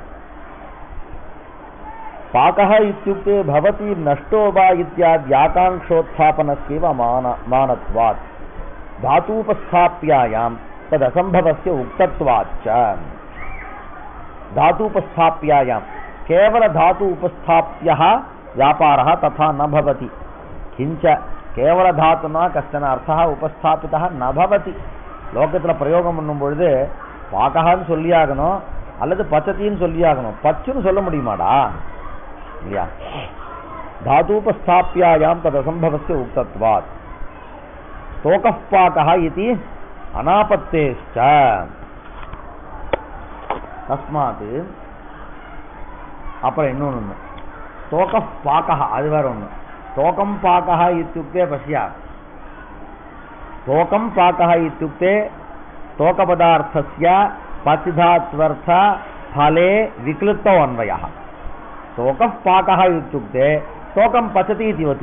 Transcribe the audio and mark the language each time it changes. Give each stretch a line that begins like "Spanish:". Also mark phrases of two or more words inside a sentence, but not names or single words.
Sanskrit: पाकः इत्युक्ते भवति नष्टो वा इत्याद्याकाङ्क्षोत्थापनस्यैव मानत्वात् धातूपस्थाप्यायां तदसम्भवस्य उक्तत्वाच्च. धातूपस्थाप्यायां केवल धातु उपस्थाप्यः व्यापारः तथा न भवति. किञ्च केवल धातुना कश्चन अर्थः उपस्थापितः न भवति.
Tamil: லோகத்தில் பிரயோகம் பண்ணும் பொழுது பாகஹான்னு சொல்லியாகணும் அல்லது பச்சத்தின்னு சொல்லியாகணும். பச்சுன்னு சொல்ல முடியுமாடா? இல்லையா?
Sanskrit: धातूपस्थाप्यायां तदसम्भवस्य उक्तत्वात् तोकः पाकः इति अनापत्तेश्च.
Tamil: तस्मात् அப்புறம் இன்னொன்று
Sanskrit: तोकः पाकः
Tamil: அது வேற ஒன்று.
Sanskrit: तोकं पाकः इत्युक्ते पश्य, तोकं पाकः इत्युक्ते तोकपदार्थस्य पचिधात्वर्थ फले विक्लुप्तो अन्वयः. तोकः पाकः इत्युक्ते तोकं पचति इतिवत्.